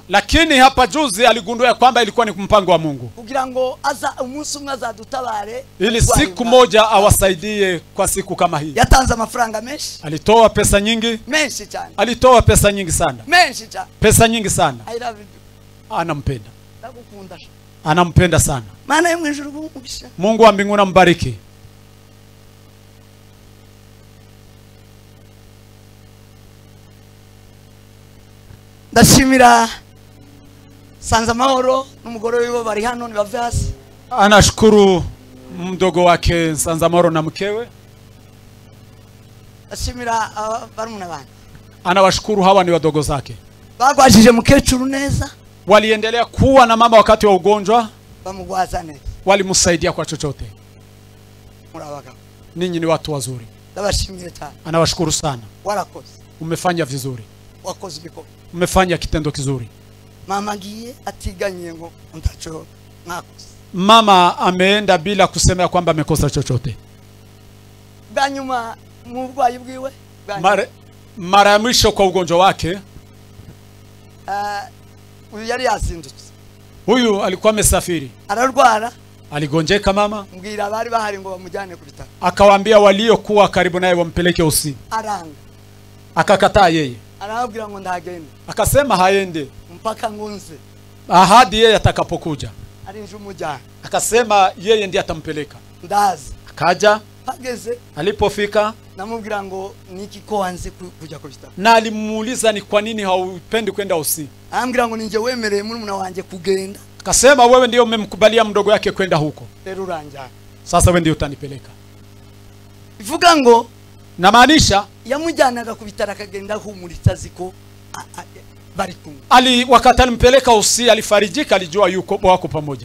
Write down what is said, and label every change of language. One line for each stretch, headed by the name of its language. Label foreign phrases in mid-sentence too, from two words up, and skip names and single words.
Swahili: Lakini hapa juzi aligundua kwamba ilikuwa ni mpango wa Mungu.
Kinyarwanda: Kugira ngo umunsi umwe azadutabare,
Swahili: ili siku moja awasaidie kwa siku kama hii.
Kinyarwanda: Yatanze amafaranga menshi.
Swahili: Alitoa pesa nyingi.
Kinyarwanda: Menshi cyane.
Swahili: Alitoa pesa nyingi sana.
Kinyarwanda: Menshi cyane.
Swahili: Pesa nyingi sana.
English: I love you.
Swahili: Anampenda.
Kinyarwanda: Ndagukunda.
Swahili: Anampenda sana.
Kinyarwanda: Maana yo mu ijuru bumugisha.
Swahili: Mungu wa mbinguni ambariki.
Kinyarwanda: Ndashimira Sanzamahoro n'umugore wiwe bari hano, ni bavasi.
Swahili: Anashukuru mdogo wake Sanzamahoro na mkewe.
Kinyarwanda: Ndashimira barumuna bana.
Swahili: Anawashukuru, hawa ni wadogo zake.
Kinyarwanda: Bagwajije mukecuru neza.
Swahili: Waliendelea kuwa na mama wakati wa ugonjwa.
Kinyarwanda: Bamugwaza neza.
Swahili: Walimsaidia kwa chochote.
Kinyarwanda: Murabaga.
Swahili: Ninyi ni watu wazuri.
Kinyarwanda: Ndabashimiye cyane.
Swahili: Anawashukuru sana.
Kinyarwanda: Warakoze.
Swahili: Umefanya vizuri.
Kinyarwanda: Wakoze biko.
Swahili: Umefanya kitendo kizuri.
Kinyarwanda: Mama ngiye atiganye ngo ntacho mwakoze.
Swahili: Mama ameenda bila kusema kwamba amekosa chochote.
Kinyarwanda: Bwanyuma mu bwayi bwiwe.
Swahili: Mara ya mwisho kwa ugonjwa wake.
Kinyarwanda: Uyu yari yazindutse.
Swahili: Huyu alikuwa amesafiri.
Kinyarwanda: Ararwara.
Swahili: Aligonjeka mama.
Kinyarwanda: Mbwira bari bahari ngo bamujyane ku bitaro.
Swahili: Akawaambia waliokuwa karibu naye wampeleke usi.
Kinyarwanda: Aranga.
Swahili: Akakataa yeye.
Kinyarwanda: Arabwira ngo ndagende.
Swahili: Akasema haende
Kinyarwanda: mpaka ngunze.
Swahili: Ahadi yeye atakapokuja.
Kinyarwanda: Arinje umujyana.
Swahili: Akasema yeye ndiye atampeleka.
Kinyarwanda: Ndazi.
Swahili: Akaja.
Kinyarwanda: Pageze.
Swahili: Alipofika
Kinyarwanda: namubwira ngo niki ko wanze kujya ku bitaro.
Swahili: Na alimuuliza ni kwa nini haupendi kwenda usi.
Kinyarwanda: Ambwira ngo ninje wemereye murumuna wanje kugenda.
Swahili: Akasema wewe ndio umemkubalia mdogo yake kwenda huko.
Kinyarwanda: Rero uranja.
Swahili: Sasa wewe ndio utanipeleka.
Kinyarwanda: ivuga ngo
Swahili: namaanisha
Kinyarwanda: yamujyanaga ku bitaro akagenda ahumuritsa ziko bari kumwe.
Swahili: Wakati alimpeleka Usi alifarijika, alijua yuko wako pamoja.